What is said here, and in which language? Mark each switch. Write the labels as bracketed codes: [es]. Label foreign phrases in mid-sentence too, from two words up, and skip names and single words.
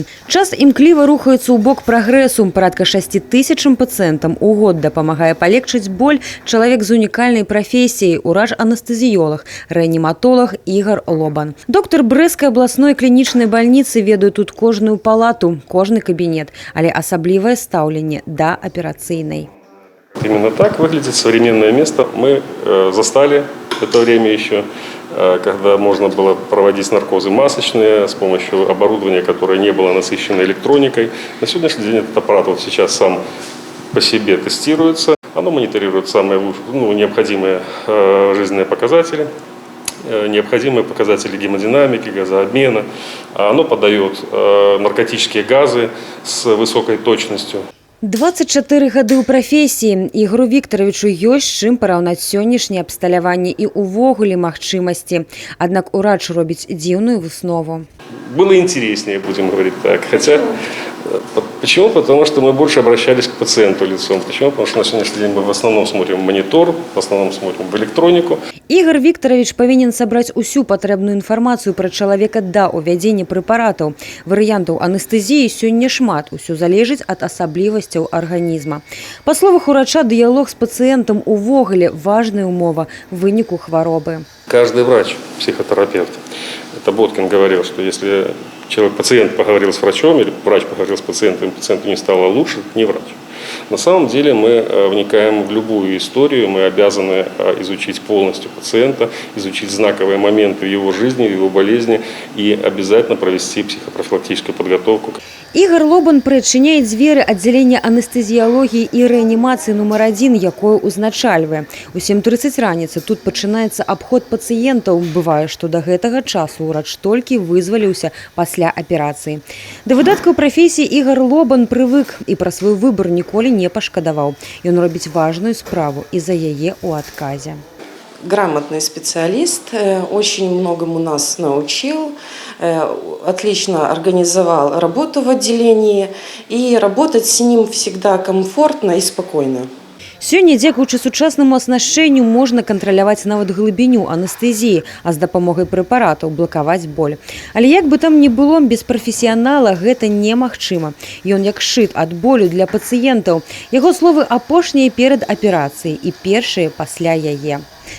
[be] Час імкліва рухаецца ў бок прагрэсу. Парадка 6000 пацыентам у год дапамагае палегчыць боль чалавек з унікальнай прафесіяй – урач-анестэзіёлаг, рэаніматолаг Ігар Лобан. Доктар Брэсцкай абласной клінічнай бальніцы ведае тут кожную палату, кожны кабінет, але асаблівае ставленне [ru] до операционной. Именно так выглядит современное место. Мы застали это время еще, когда можно было проводить наркозы масочные с помощью оборудования, которое не было насыщено электроникой. На сегодняшний день этот аппарат вот сейчас сам по себе тестируется. Оно мониторирует самые необходимые жизненные показатели. Необходимые показатели гемодинамики, газообмена. Оно подает наркотические газы с высокой точностью. [be] 24 гады ў прафесіі. Ігору Віктаравічу ёсць чым параўнаць сённяшняе абсталяванне і ўвогуле магчымасці. Аднак урач робіць дзіўную выснову. [ru] Было интереснее, будем говорить так. Хотя, почему? Потому что мы больше обращались к пациенту лицом. Почему? Потому что на сегодняшний день мы в основном смотрим в монитор, в основном смотрим в электронику. [be] Ігор Віктаравіч павінен сабраць усю патрэбную інфармацыю пра чалавека да ўвядзення прэпаратаў. Варыянтаў анестэзіі сёння шмат, усё залежыць ад асаблівасцяў арганізма. Па словах урача, дыялог з пацыентам увогуле важная умова выніку хваробы. [ru] Каждый врач, психотерапевт. Это Боткин говорил, что если пациент поговорил с врачом или врач поговорил с пациентом, пациенту не стало лучше, не врач. На самом деле мы вникаем в любую историю, мы обязаны изучить полностью пациента, изучить знаковые моменты в его жизни, в его болезни и обязательно провести психопрофилактическую подготовку. [be] Ігар Лобан прычыняе дзверы аддзялення анестэзіялогіі і рэанімацыі нумар 1, якое ўзначальвае. У 7:30 раніцы тут пачынаецца абход пацыентаў. Бывае, што да гэтага часу ўрач толькі вызваліўся пасля аперацыі. Да выдаткаў прафесіі Ігар Лобан прывык і пра свой выбар ніколі не пашкадаваў. Ён робіць важную справу і за яе ў адказе. [ru] Грамотный специалист, очень многому нас научил, отлично организовал работу в отделении, и работать с ним всегда комфортно и спокойно. [be] Сёння, дзякуючы сучаснаму аснашчэнню, можна кантраляваць нават глыбіню анестэзіі, а з дапамогай прэпаратаў блакаваць боль. Але як бы там ні было, без прафесіянала гэта немагчыма. Ён як шчыт ад болю для пацыентаў. Яго словы апошнія перад аперацыяй і першыя пасля яе.